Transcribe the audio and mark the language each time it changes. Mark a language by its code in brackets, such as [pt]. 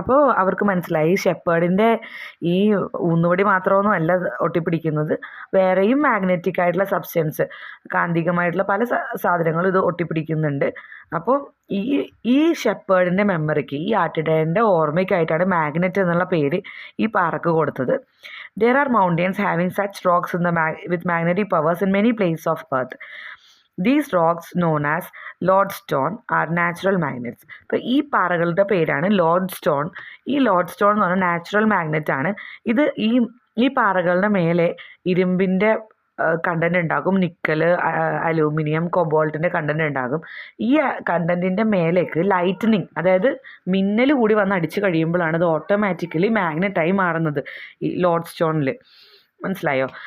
[ml] അപ്പോൾ അവർക്ക് മനസ്സിലായി ഷെപ്പേർഡിൻ്റെ ഈ ഊന്നുവടി മാത്രമൊന്നും അല്ല ഒട്ടിപ്പിടിക്കുന്നത്, വേറെയും മാഗ്നറ്റിക് ആയിട്ടുള്ള സബ്സ്റ്റൻസ്, കാന്തികമായിട്ടുള്ള പല സാധനങ്ങളും ഇത് ഒട്ടിപ്പിടിക്കുന്നുണ്ട്. അപ്പോൾ ഈ ഷെപ്പേർഡിൻ്റെ മെമ്മറിക്ക്, ഈ ആട്ടിടയൻ്റെ ഓർമ്മയ്ക്കായിട്ടാണ് മാഗ്നറ്റ് എന്നുള്ള പേര് ഈ പാറക്ക് കൊടുത്തത്. [en] There are mountains having such rocks with magnetic powers in many places of Earth. These rocks known as lodestone are natural magnets. [ml] അപ്പോൾ ഈ പാറകളുടെ പേരാണ് ലോഡ്സ്റ്റോൺ. ഈ ലോഡ്സ്റ്റോൺ എന്ന് പറഞ്ഞാൽ നാച്ചുറൽ മാഗ്നറ്റ് ആണ്. ഇത് ഈ പാറകളുടെ മേലെ ഇരുമ്പിൻ്റെ കണ്ടൻറ് ഉണ്ടാകും, നിക്കൽ, അലൂമിനിയം, കൊബോൾട്ടിൻ്റെ കണ്ടൻറ് ഉണ്ടാകും. ഈ കണ്ടൻറ്റിൻ്റെ മേലേക്ക് ലൈറ്റനിങ്, അതായത് മിന്നൽ കൂടി വന്ന് അടിച്ചു കഴിയുമ്പോഴാണ് ഇത് ഓട്ടോമാറ്റിക്കലി മാഗ്നറ്റായി മാറുന്നത് ഈ ലോഡ്സ്റ്റോണിൽ. മനസ്സിലായോ?